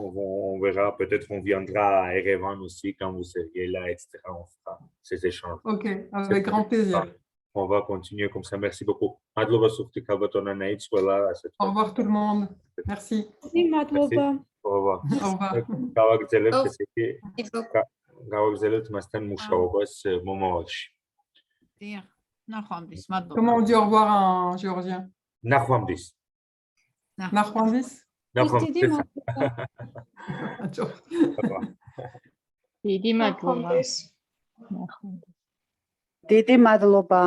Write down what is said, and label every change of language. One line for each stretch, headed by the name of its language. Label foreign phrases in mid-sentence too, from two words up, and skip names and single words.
French: On verra, peut-être on viendra à Erevan aussi quand vous seriez là, etc. On fera ces échanges. OK, avec grand plaisir. On va continuer comme ça. Merci beaucoup. Madlova Suftika Batonanaït soit là. Au revoir tout le monde. Merci. Merci. Au revoir. Au revoir.
Georgian: გავაგზავნებთ მასთან მუშაობას მომავალში.
French: Comment on dit au revoir en géorgien?
Georgian: ნახვამდის. Nahwandis? ნახვამდის. დიდი მადლობა. დიდი მადლობა.